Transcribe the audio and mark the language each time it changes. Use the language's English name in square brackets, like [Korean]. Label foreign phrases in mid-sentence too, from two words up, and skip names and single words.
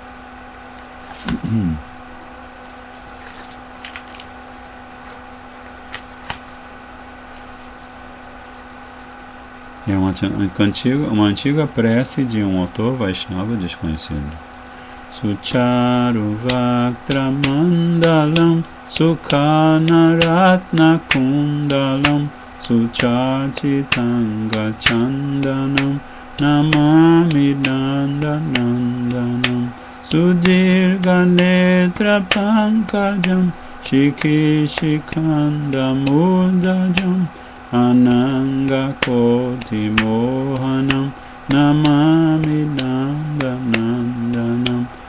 [Portuguese] É uma antiga prece de um autor Vaishnava desconhecido. [Sanskrit] Sucharu Vaktra Mandalam Sukhana Ratna Kundalam Suchachitanga Chandanam Namami Nandanandanam Sudirga Netra Pankajam Shiki Shikanda Mudajam Ananga Koti Mohanam Namami Nandanandanam